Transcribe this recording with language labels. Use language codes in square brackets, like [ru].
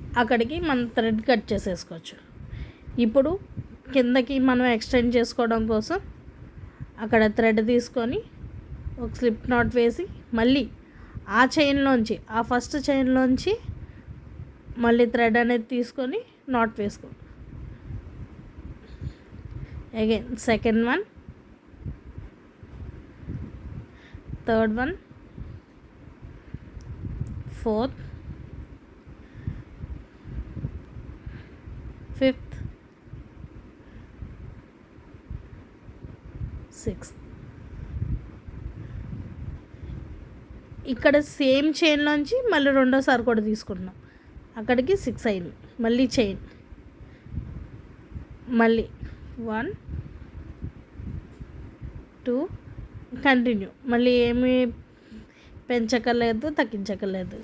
[te] అక్కడికి మనం thread cut చేసేసుకోవచ్చు. ఇప్పుడు కిందకి మనం ఎక్స్టెండ్ చేసుకోవడం కోసం అక్కడ థ్రెడ్ తీసుకొని ఒక స్లిప్ నాట్ వేసి మళ్ళీ ఆ చైన్లోంచి ఆ ఫస్ట్ చైన్లోంచి మళ్ళీ థ్రెడ్ అనేది తీసుకొని నాట్ వేసుకో. [en] Again second one, third one, fourth, fifth, sixth. [te] ఇక్కడ సేమ్ చైన్లోంచి మళ్ళీ రెండోసారి కూడా తీసుకుంటున్నాం. అక్కడికి 6 అయింది. మళ్ళీ చైన్, మళ్ళీ 1, 2 కంటిన్యూ. మళ్ళీ ఏమీ పెంచకలేదు తగ్గించకలేదు.